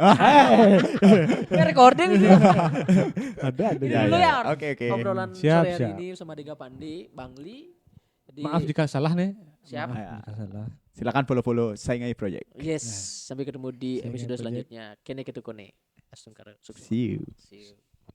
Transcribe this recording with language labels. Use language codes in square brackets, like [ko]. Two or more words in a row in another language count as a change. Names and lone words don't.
[id] Recording. Ada. Dulu ya. Oke. Obrolan sore hari ini sama Dega Pandi, Bang Li. Maaf jika salah nih. Siap. Salah. Silakan follow Saingai Project. Yes, sampai ketemu di Saingai episode Project. selanjutnya. [ban] Kene ketukone. Astungkara. [en] See you. See you.